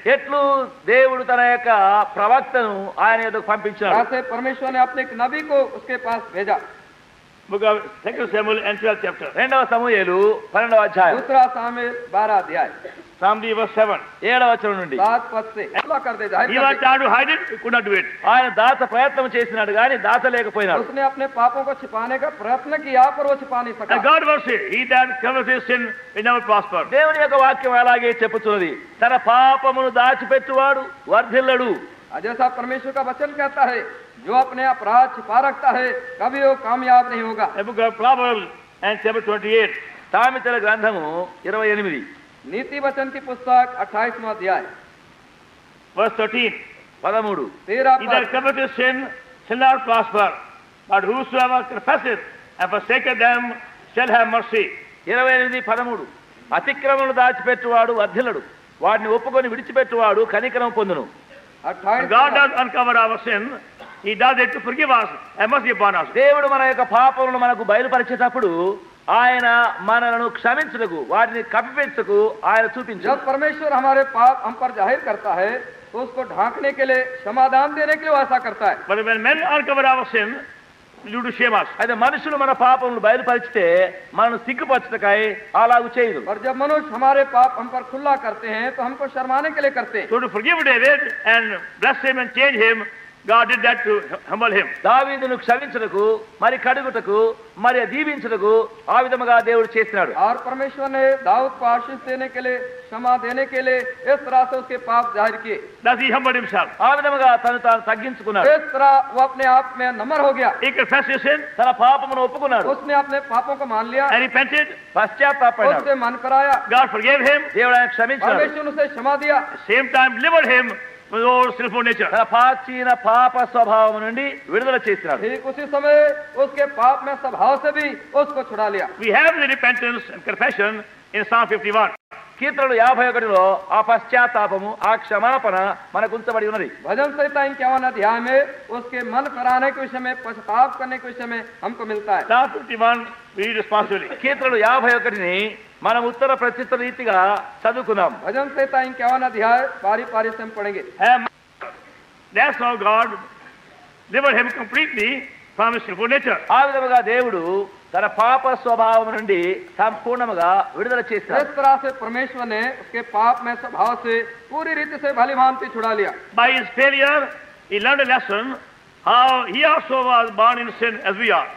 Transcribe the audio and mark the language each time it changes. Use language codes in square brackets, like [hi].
[te] ఎట్లు దేవుడు తన యొక్క ప్రవక్తను ఆయన యొద్దకు పంపించాడు. [hi] ऐसे परमेश्वर ने अपने एक नबी को उसके पास भेजा. [en] Book of 2 Samuel and 12th chapter. [te] 2వ సమూయేలు 12వ అధ్యాయం. [hi] दूसरा सामुएल 12 अध्याय. [en] From the verse 7. [te] 7వ వచనం నుండి [hi] 7 पद से खुला कर दे, जाहिर [en] He [hi] कर [en] was [hi] दे। [en] trying to hide it, he could not do it. [te] ఆయన దాచ ప్రయత్నం చేసినాడు కానీ దాచలేకపోయినాడు. [hi] उसने अपने पापों को छिपाने का प्रयत्न किया पर वो छिपा नहीं [en] And [hi] सका। [en] God will say, he that covers his sin will never prosper. [te] దేవుని యొక్క వాక్యం అలాగే చెప్పుతున్నది, తన పాపమును దాచిపెట్టువాడు వర్ధిల్లడు. [hi] जैसा परमेश्वर का वचन कहता है, जो अपने अपराध छिपा रखता है कभी वो कामयाब नहीं होगा। [en] The book of Proverbs and chapter 28. [te] సామెతల గ్రంథము 28 [hi] नीति वचन की पुस्तक 28वां अध्याय [en] Verse 13. 13. 13 He that [hi] पद। [en] covereth his sin shall not prosper, but whosoever confesseth and forsaketh them shall have mercy. 28, 13. [te] అతిక్రమమును దాచిపెట్టువాడు వర్ధిల్లడు, వాడిని ఒప్పుకొని విడిచిపెట్టువాడు కనికరం పొందును. 28 [en] God does uncover our sin. He does it to forgive us and mercy upon us. [te] దేవుడు మన యొక్క పాపములను మనకు బయలుపరిచేటప్పుడు ఆయన మనలను క్షమించుటకు, వాటిని కప్పిపెట్టుటకు ఆయన చూపించాడు. [hi] जब परमेश्वर हमारे पाप हम पर जाहिर करता है तो उसको ढांकने के लिए, क्षमादान देने के लिए वो ऐसा करता है। [en] But when men uncover our sin, due to shame us. [te] అయితే మనుషులు మన పాపములను బయలుపరిచితే మనను సిగ్గుపరచుటకై అలాగు చేయదు. [hi] और जब मनुष्य हमारे पाप हम पर खुला करते हैं तो हमको शर्माने के लिए करते हैं। [en] So to forgive David and bless him and change him, God did that to humble him. [te] దావీదును క్షమించుటకు, మరి కడుగుటకు, మరి దీవించుటకు ఆ విధముగా దేవుడు చేసినాడు. [hi] और परमेश्वर ने दाऊद को आशीष देने के लिए, क्षमा देने के लिए इस तरह से उसके पाप जाहिर किए। [en] Thus he humbled himself. [te] ఆ విధముగా తను తాను తగ్గించుకున్నాడు. [hi] इस तरह वो अपने आप में नम्र हो गया। [en] He confessed his sin [te] తన పాపమును ఒప్పుకున్నాడు, [hi] उसने अपने पापों को मान लिया, [en] and repented. [te] పశ్చాత్తాపడ్డాడు. [hi] उससे मन कराया, [en] God forgave him. [te] దేవుడు ఆయన క్షమించాడు. [hi] परमेश्वर ने उसे क्षमा दिया। [en] Same time delivered him from his old sinful nature. [te] తన ప్రాచీన పాప స్వభావం నుండి విడుదల చేసినాడు. [hi] ठीक उसी समय उसके पाप में स्वभाव से भी उसको छुड़ा लिया। [en] We have the repentance and confession in Psalm 51. [te] కీర్తనలు 51లో ఆ పశ్చాత్తాపము, ఆ క్షమాపణ మనకు ఉంచబడి ఉన్నది. [hi] भजन संहिता 51 अध्याय में उसके मन कराने के विषय में, पश्चाताप करने के विषय में हमको मिलता है। [en] Psalm 51, we read responsibly. [te] కీర్తనలు 51ని మనం ఉత్తర ప్రత్యుత్తర రీతిగా చదువుకున్నాం. [hi] भजन संहिता 51 अध्याय पारी पारी से हम पढ़ेंगे। [en] That's how God delivered him completely from his sinful nature. [te] ఆ విధముగా దేవుడు తన పాప స్వభావం నుండి సంపూర్ణముగా విడుదల చేశాడు. [hi] इस तरह से परमेश्वर ने उसके पाप में स्वभाव से पूरी रीति से भली भांति छुड़ा लिया। [en] By his failure, he learned a lesson how he also was born in sin as we are.